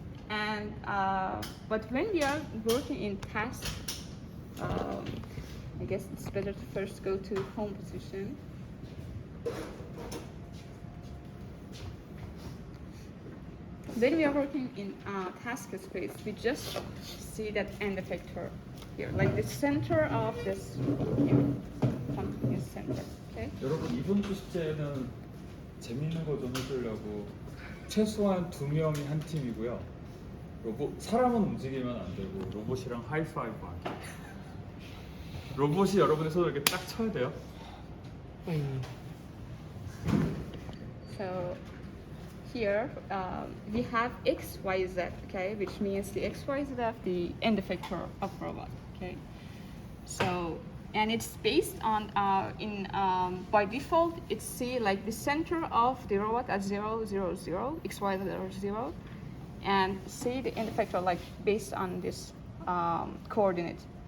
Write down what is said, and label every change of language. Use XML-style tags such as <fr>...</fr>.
<en>And but when we are working in task, I guess it's better to first go to home position. When we are working in task space, we just see that end effector here, like the center of this continuous center. Okay.</en> <ko>여러분 이번 주 숙제는 재밌는 거 좀 해주려고 최소한 2명이 한 팀이고요. 사람은 움직이면 안 되고 로봇이랑 하이파이브 하기. 로봇이 여러분의 손을 이렇게 딱 쳐야 돼요.</ko> <en>So here we have X, Y, Z, okay, which means the X, Y, Z of the end effector of robot, okay. So, and it's based on by default it's see like the center of the robot at 0, 0, 0, X, Y, Z are 0, and see the end effector like based on this coordinate.</en>